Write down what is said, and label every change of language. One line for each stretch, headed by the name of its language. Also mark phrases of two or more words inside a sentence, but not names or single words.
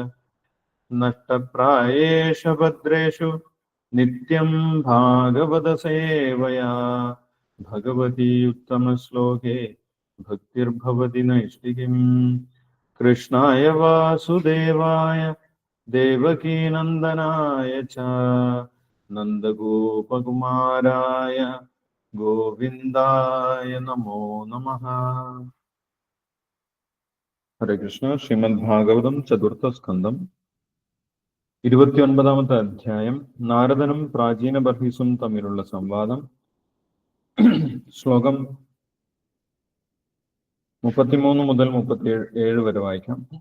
Sanskrit: नष्टप्रायेषु भद्रेषु नित्यं भागवतसेवया भगवती उत्तमश्लोके भक्तिर्भवति नैष्टिकीम्। कृष्णाय वासुदेवाय देवकीनन्दनाय च नन्दगोपकुमाराय गोविन्दाय नमो नमः। हरे कृष्ण।
Malayalam: ശ്രീമദ്ഭാഗവതം ചതുർത്ഥസ്കന്ധം 29-ാമത്തെ അധ്യായം. നാരദനും പ്രാചീന ബർഹിസും തമ്മിലുള്ള സംവാദം. ശ്ലോകം 33 മുതൽ 37 വരെ വായിക്കാം.